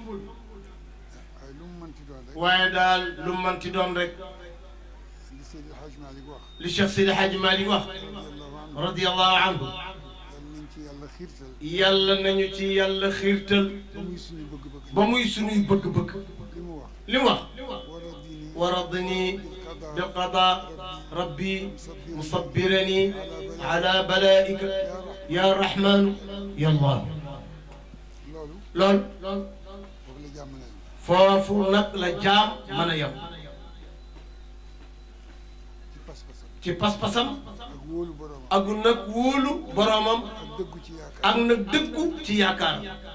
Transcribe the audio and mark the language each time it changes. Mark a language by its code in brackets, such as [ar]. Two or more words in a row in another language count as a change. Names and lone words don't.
[wo] waaye daal lu manti doon rek li Cheikh Seydi Hadji Malick wax [ar] رضي الله عنه [wo] yàlla nañu ci yàlla xiirtal ba muy suñuy bëgg-bëgg li mu wax [ar] وردني بقضاء ربي مصبرني على بلائك يا رحمن يا الله [wo] loolu foofu nag la jaam mën a yem ci pas-pasam ak nag wóolu boromam ak nag dëggu ci yaakaar